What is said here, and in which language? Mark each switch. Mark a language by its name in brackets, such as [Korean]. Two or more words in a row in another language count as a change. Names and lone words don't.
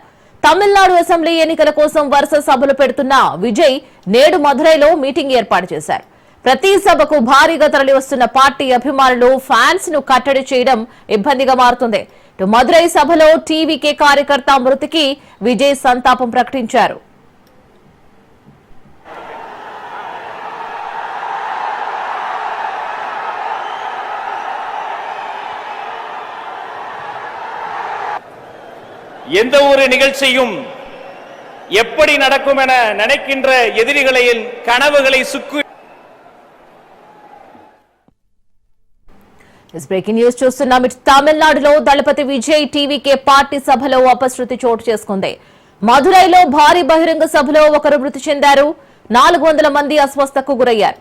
[Telugu] తమిళనాడు అసెంబ్లీ ఎన్నికల కోసం వరుస సభలు పెడుతున్న విజయ్ నేడు మదురైలో మీటింగ్ ఏర్పాటు చేశారు. ప్రతి సభకు భారీగా తరలివస్తున్న పార్టీ అభిమానులు ఫ్యాన్స్ ను కట్టడి చేయడం ఇబ్బందిగా మారుతుంది. మదురై సభలో టీవీకే కార్యకర్త మృతికి విజయ్ సంతాపం ప్రకటించారు. [Tamil] எந்த ஒரு நிகழ்ச்சியும் எப்படி நடக்கும் என நினைக்கின்ற எதிரிகளின் கனவுகளை சுக்கு [Telugu] బ్రేకింగ్ న్యూస్ చూస్తున్నాం. తమిళనాడులో దళపతి విజయ్ టీవీకే పార్టీ సభలో అపశృతి చోటు చేసుకుంది. మదురైలో భారీ బహిరంగ సభలో ఒకరు మృతి చెందారు. 400 మంది అస్వస్థకు గురయ్యారు.